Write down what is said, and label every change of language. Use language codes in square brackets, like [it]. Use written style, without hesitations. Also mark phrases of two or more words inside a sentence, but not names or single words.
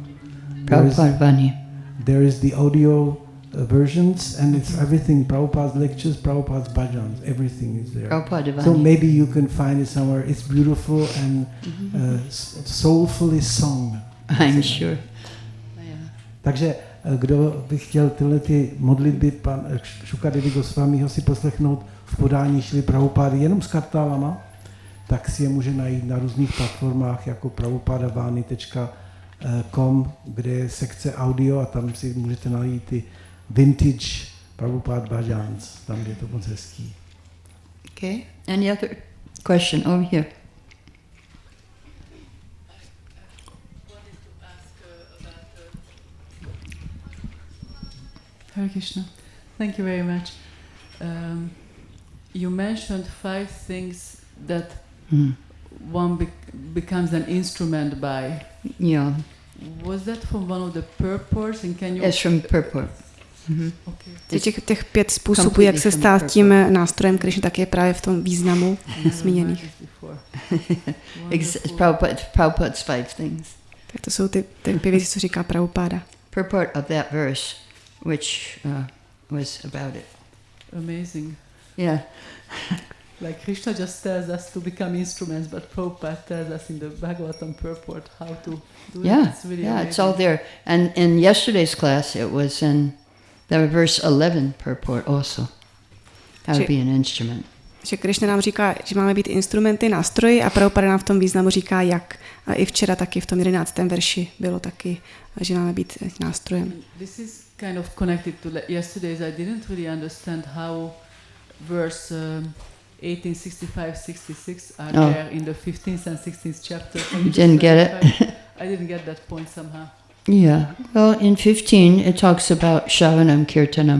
[en] Prabhupada Vani. There is the audio versions, and it's everything, Prabhupada's lectures, Prabhupada's bhajans, everything is there. Prabhupada Vani. So maybe you can find it somewhere. It's beautiful and soulfully sung. I'm sure. Yeah. [cs] Takže kdo by chtěl tyhle ty modlitby Šukadévy Gosvamiho si poslechnout v podání Šrily Prabhupády jenom s kartálama, tak si je může najít na různých platformách jako prabhupadavani.com, kde je sekce audio a tam si můžete najít ty [en] vintage Prabhupada bhajans, [cs] tam je to moc hezký. [en] Okay. Any other question over here? Hare Krishna. Thank you very much. You mentioned 5 things that one becomes an instrument by. Yeah. Was that from one of the purports? And can you? It's from purport. Okay. [cs] Těch 5 způsobů, jak se stát tím nástrojem Krišny, tak je právě v tom významu zmíněných. [en] Prabhupada's 5 things. [cs] Tak to jsou ty 5 věci, co říká Prabhupáda. [en] Purport of that verse, which was about it. Amazing. Yeah. Like Krishna just tells us to become instruments, but Prabhupada tells us in the Bhagavatam purport how to do it. It's really amazing. It's all there. And in yesterday's class, it was in the verse 11 purport also. How to be an instrument. [cs] Že Krišna nám říká, že máme být instrumenty, nástroji a Prabhupada nám v tom významu říká, jak. A i včera taky v tom 11. verši bylo taky, že máme být nástrojem. [en] This is kind of connected to yesterday's. I didn't really understand how verse 1865-66 are there in the 15th and 16th chapter. You didn't get it? I didn't get that point somehow. Yeah. Well, in 15, it talks about [sa] श्रवणं कीर्तनम्.